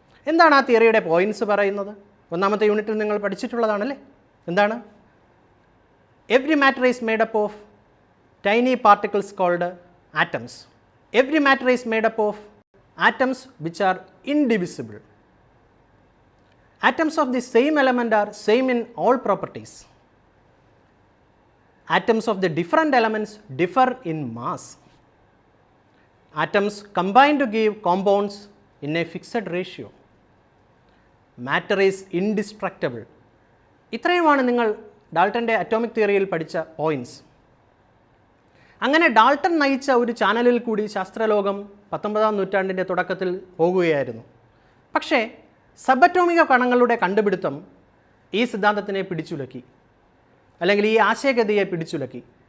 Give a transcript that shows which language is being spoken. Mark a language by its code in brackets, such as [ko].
[ml] എന്താണ് ആ തിയറിയുടെ പോയിൻറ്റ്സ് പറയുന്നത്? 1ാമത്തെ യൂണിറ്റിൽ നിങ്ങൾ പഠിച്ചിട്ടുള്ളതാണല്ലേ. എന്താണ്? [en] Every matter is made up of tiny particles called atoms. Every matter is made up of atoms which are indivisible. Atoms of the same element are same in all properties. Atoms of the different elements differ in mass. Atoms combine to give compounds in a fixed ratio. Matter is indestructible. [ml] ഇത്രയുമാണ് നിങ്ങൾ ഡാൾട്ടൻ്റെ atomic തിയറിയിൽ പഠിച്ച points. അങ്ങനെ Dalton നയിച്ച ഒരു ചാനലിൽ കൂടി ശാസ്ത്രലോകം 19ാം നൂറ്റാണ്ടിൻ്റെ തുടക്കത്തിൽ പോകുകയായിരുന്നു. പക്ഷേ സബറ്റോമിക കണങ്ങളുടെ കണ്ടുപിടുത്തം ഈ സിദ്ധാന്തത്തിനെ പിടിച്ചുലക്കി, അല്ലെങ്കിൽ ഈ ആശയഗതിയെ പിടിച്ചുലക്കി.